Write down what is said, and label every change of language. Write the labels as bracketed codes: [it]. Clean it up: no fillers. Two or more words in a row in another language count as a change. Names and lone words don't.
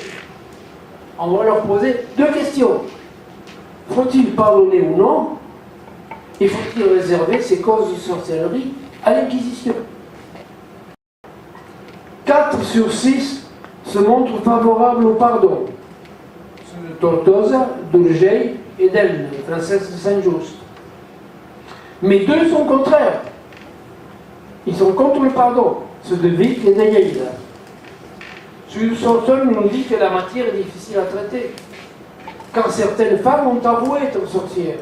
[fr] On va leur poser 2 questions. Faut-il pardonner ou non? Et faut-il réserver ces causes de sorcellerie à l'Inquisition. 4 sur 6 se montrent favorables au pardon. Ceux de Tortosa, d'Urgell et d'Elne, les princesses de Saint-Just. Mais 2 sont contraires. Ils sont contre le pardon, ceux de Vic et de Lleida. Celui de Sorton nous dit que la matière est difficile à traiter, quand certaines femmes ont avoué être sorcières.